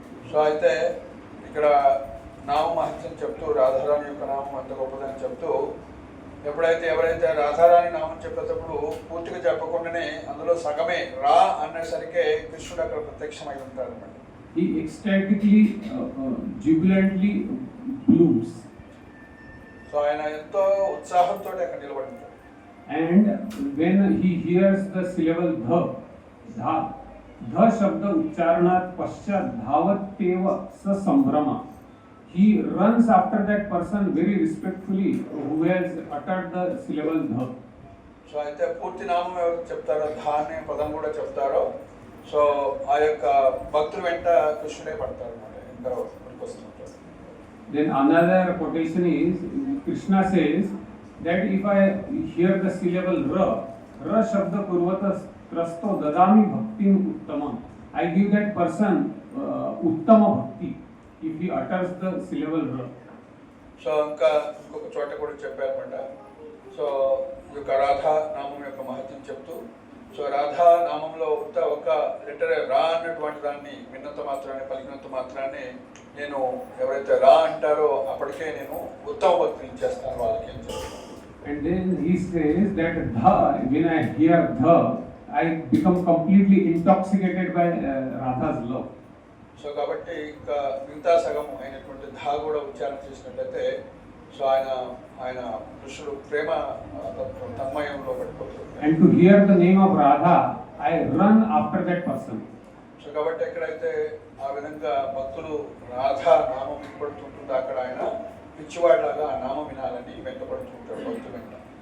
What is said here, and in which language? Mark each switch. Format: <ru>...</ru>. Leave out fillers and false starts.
<te>So అయితే ఇక్కడ నామ మహత్యం చెప్తూ రాధారాణి యొక్క నామం అంత గొప్పదని చెప్తూ ఎప్పుడైతే ఎవరైతే రాధారాణి నామం చెప్పేటప్పుడు పూర్తిగా చెప్పకుండానే అందులో సగమే రా అనేసరికి కృష్ణుడు అక్కడ ప్రత్యక్షమై ఉంటాడు అన్నమాట.</te> <en>He ecstatically, jubilantly blooms.</en> <te>So ఆయన ఎంతో ఉత్సాహంతో అక్కడ నిలబడి ఉంటాడు.</te> <en>And when he hears the syllable dha</en> <sa>शब्द उच्चारणात पश्चात धावत्येव स संभ्रमा.</sa> <en>He runs after that person very respectfully who has uttered the syllable dha.</en> <te>So అయితే పూర్తి నామం ఎవరు చెప్తారో ధా అనే పదం కూడా చెప్తారో సో ఆ యొక్క భక్తుల వెంట కృష్ణుడే పడతారు అన్నమాట. ఇంకా వస్తుంటారు.</te> <en>Then another quotation is Krishna says that if I hear the syllable</en> <sa>ra shabda purvata trasto dadami bhaktim uttamam.</sa> <en>I give that person uttama bhakti if he utters the syllable ra.</en> <te>So ఇంకా ఇంకొక చోట కూడా చెప్పారన్నమాట. So ఈ యొక్క రాధా నామం యొక్క మహత్యం చెప్తూ సో రాధా నామంలో ఒక లెటర్ రా అన్నటువంటి దాన్ని విన్నంత మాత్రాన్ని పలికినంత మాత్రాన్ని నేను ఎవరైతే రా అంటారో అప్పటికే నేను ఉత్తమ భక్తిని ఇచ్చేస్తాను వాళ్ళకి అని చెప్తాను.</te> <en>And then he says that dha, when I hear dha, I become completely intoxicated by Radha's love.</en> <te>So కాబట్టి ఇంకా మిగతా సగం అయినటువంటి ధా కూడా ఉచ్చారణ చేసినట్లయితే సో ఆయన కృష్ణుడు ప్రేమ తన్మయంలో పడిపోతుంది.</te> <en>And to hear the name of Radha, I run after that person.</en> <te>So కాబట్టి ఎక్కడైతే ఆ విధంగా భక్తులు రాధా నామం వినపడుతుంటుందో అక్కడ ఆయన పిచ్చివాడిలాగా ఆ నామం వినాలని వెంటపడుతుంటాడు భక్తులు వెంట.</te>